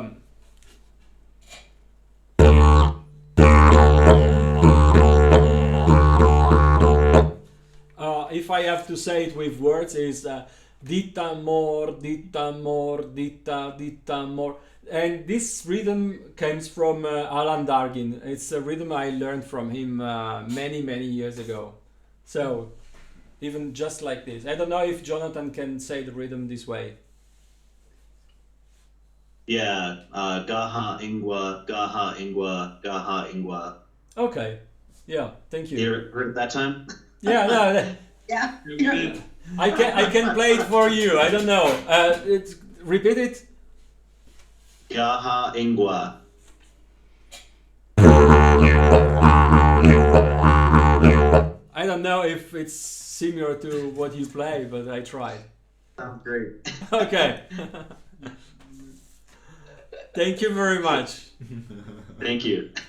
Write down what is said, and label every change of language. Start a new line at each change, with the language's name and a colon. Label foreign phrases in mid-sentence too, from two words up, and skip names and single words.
English: If I have to say it with words, is dita more, dita more, and this rhythm comes from Alan Dargin. It's a rhythm I learned from him many years ago. So even just like this, I don't know if Jonathan can say the rhythm this way. Yeah, gaha ingwa, gaha ingwa, gaha ingwa. Okay, yeah, thank you. You heard it that time? Yeah, no. Yeah. I can play it for you. I don't know. Repeat it. Gaha ingwa. I don't know if it's similar to what you play, but I tried. Sounds great. Okay. Thank you very much. Thank you.